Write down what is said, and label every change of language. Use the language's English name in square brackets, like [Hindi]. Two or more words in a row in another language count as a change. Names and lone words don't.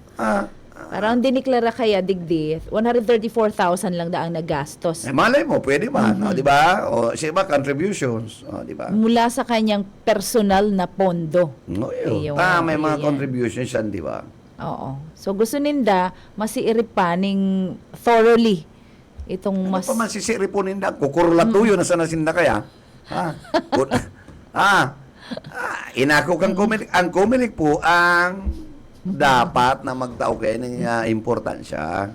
[Bikol] Ah, Parang diniklara kaya digdi, 134,000 lang daang nagastos. [Filipino] malay mo, pwede ba? No, di ba? O, siya ba, contributions. O, di ba? Mula sa kanyang personal na pondo. No, yun. Ayun, May mga ayan. contributions yan, di ba? Oo. [Bikol] So gusto ninda masiiripaning thoroughly itong [Filipino] Ano mas [Bikol] pa man sisiripunin na? Kukurlatuyo na sana sinda kaya? Ha? Inako kang Comelec. [Filipino] Ang Comelec po ang dapat na magtao kayo ng importansya.